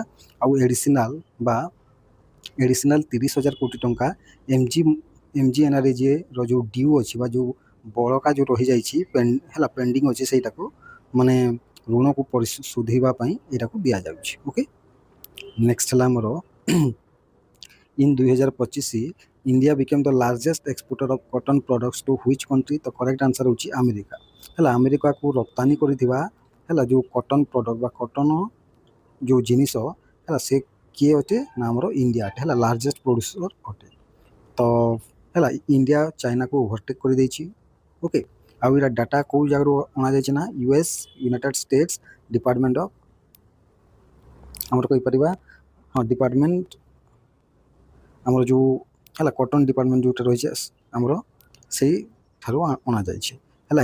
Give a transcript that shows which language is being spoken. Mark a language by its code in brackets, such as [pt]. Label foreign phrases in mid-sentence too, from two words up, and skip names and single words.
[or] ଆଉ ଏଡ଼ିସିନାଲ 30,000 କୋଟି ଟଙ୍କା MGNREGର ଯେଉଁ ଡ୍ୟୁ ଅଛି ବା ଯେଉଁ ବଳକା ଯେଉଁ ରହିଯାଇଛି ହେଲା ପେଣ୍ଡିଂ ଅଛି ସେଇଟାକୁ ମାନେ ଋଣକୁ ସୁଝିବା ପାଇଁ ଏଇଟାକୁ ଦିଆଯାଉଛି। [en] Okay next [or] ହେଲା ଆମର [en] in 2025 India became the largest exporter of cotton products to which country? [or] ତ [en] correct answer [or] ହେଉଛି ଆମେରିକା ହେଲା। ଆମେରିକାକୁ ରପ୍ତାନି କରିଥିବା ହେଲା ଯେଉଁ [en] cotton product [or] ବା କଟନ୍ ଯେଉଁ ଜିନିଷ ହେଲା ସେ କିଏ ଅଟେ ନା ଆମର ଇଣ୍ଡିଆ ଅଟେ ହେଲା [en] largest producer [or] ଅଟେ। ତ ହେଲା ଇଣ୍ଡିଆ ଚାଇନାକୁ ଓଭରଟେକ୍ କରିଦେଇଛି। ଓକେ ଆଉ ଏଇଟା ଡାଟା କେଉଁ ଜାଗାରୁ ଅଣାଯାଇଛି ନା US [en] United States Department of [or] ଆମର କହିପାରିବା ହଁ ଡିପାର୍ଟମେଣ୍ଟ ଆମର ଯେଉଁ ହେଲା [en] cotton department [or] ଯେଉଁଟା ରହିଛି ଆମର ସେଇଠାରୁ ଅଣାଯାଇଛି ହେଲା।